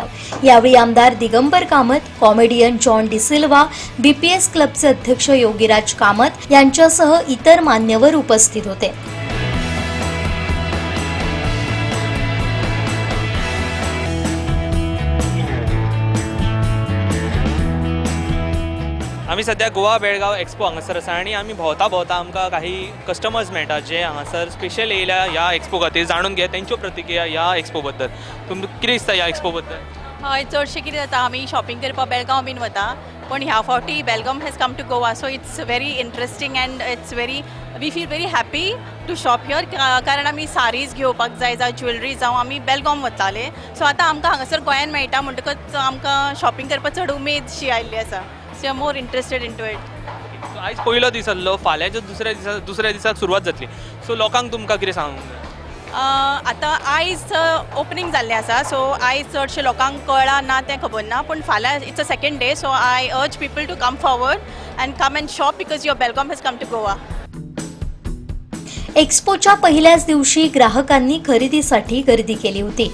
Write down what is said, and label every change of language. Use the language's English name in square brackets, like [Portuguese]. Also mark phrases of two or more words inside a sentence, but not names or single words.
[Marathi] यावेळी आमदार दिगंबर कामत, कॉमेडियन जॉन डिसिल्वा, BPS क्लबचे अध्यक्ष योगीराज कामत यांच्यासह इतर मान्यवर उपस्थित होते. [Konkani] आम्ही सध्या गोवा बेळगाव एक्सपो हांगासर आसा आणि आम्ही भोंवता आमकां काही कस्टमर्स मेळटा जे हांगासर स्पेशल येयल्या ह्या एक्सपो खातीर. जाणून घे तेंच्यो प्रतिक्रिया ह्या एक्सपो बद्दल. तुमकां कितें दिसता ह्या एक्सपो बद्दल? हय, चडशें कितें जाता, आमी शॉपिंग करपाक बेळगांव बीन वता, पण ह्या फावटी बेळगांव [English] has come to Goa. so it's very interesting and it's very we feel very happy to shop here. [Konkani] कारण आमी सारीज घेवपाक जाय जावं ज्वेलरी जावं आमी बेळगांव वताले. सो आतां आमकां हांगासर गोंयान मेळटा म्हणटकच आमकां शॉपिंग करपाक चड उमेदशी आयिल्ली आसा. [English] so I am more interested in to it. [Konkani] आयज पयलो दीस आसलो, फाल्यांच्या दुसऱ्या दिसाक सुरवात जातली. सो लोकांक तुमकां कितें सांगूंक जाय? आतां आयज ओपनिंग जाल्लें आसा. सो आयज चडशे लोकांक कळ्ळां ना तें खबर ना, पूण फाल्यां [English] it's a second day. so I urge people to come forward and come and shop because your Belgaum has come to Goa. [Marathi] एक्स्पोच्या पहिल्याच दिवशी ग्राहकांनी खरेदीसाठी गर्दी केली होती.